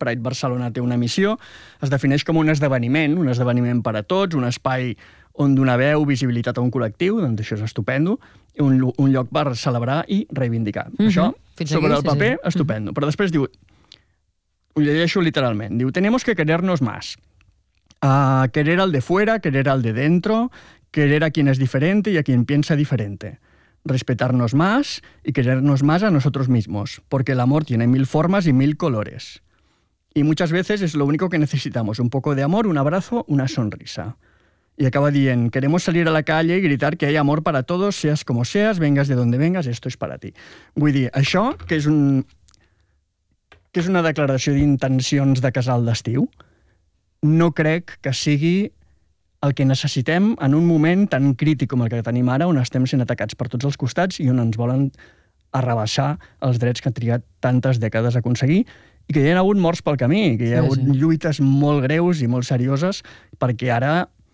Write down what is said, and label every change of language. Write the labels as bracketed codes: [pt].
[ca] Pride Barcelona té una missió. Es defineix com un esdeveniment per a tots, un espai on donar veu, visibilitat a un col·lectiu, doncs això és estupendo, un lloc per celebrar i reivindicar. Mm-hmm. Això, fins sobre aquí, el paper, sí, estupendo. Mm-hmm. Però després diu, ho llegeixo literalment, diu, [es] tenemos que querernos más. Querer al de fuera, querer al de dentro, querer a quien es diferente y a quien piensa diferente. Respetarnos más y querernos más a nosotros mismos, porque el amor tiene 1000 formas y 1000 colores. Y muchas veces es lo único que necesitamos, un poco de amor, un abrazo, una sonrisa. [ca] Y acaba dient, [es] queremos salir a la calle y gritar que hay amor para todos, seas como seas, vengas de donde vengas, esto es para ti. [ca] Vull dir, això, que és una declaració d'intencions de casal d'estiu, no crec que sigui el que necessitem en un moment tan crític com el que tenim ara, on estem sent atacats per tots els costats i on ens volen arrabassar els drets que han trigat tantes dècades a aconseguir, i que hi ha hagut morts pel camí, que hi ha hagut lluites molt greus i molt serioses, perquè ara